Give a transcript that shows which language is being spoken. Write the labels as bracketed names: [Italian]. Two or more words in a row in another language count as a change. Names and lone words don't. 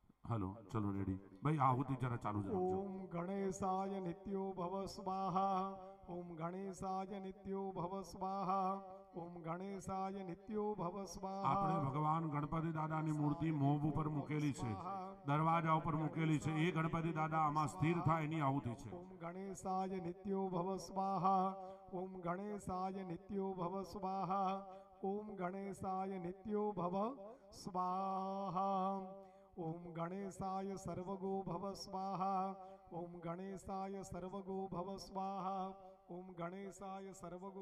[Gujarati] હેલો ચાલો રેડી ભાઈ આહુતિ જરા ચાલુ જ રાખજો [Sanskrit] ओम गणेशाय नित्यो भव स्वाहा ओम गणेशाय नित्यो भव स्वाहा ओम गणेशाय नित्यो भव स्वाहा [Gujarati] આપણે ભગવાન ગણપતિ દાદાની મૂર્તિ મોભ ઉપર મૂકેલી છે દરવાજા ઉપર મૂકેલી છે એ ગણપતિ દાદા આમાં સ્થિર થાય એની આહુતિ છે [Sanskrit] ओम गणेशाय नित्यो भव स्वाहा ओम गणेशाय नित्यो भव स्वाहा ओम गणेशाय नित्यो भव स्वाहा ओम गणेशाय सर्वगो भव स्वाहा ओम गणेशाय सर्वगो भव स्वाहा ओम गणेशाय सर्वगो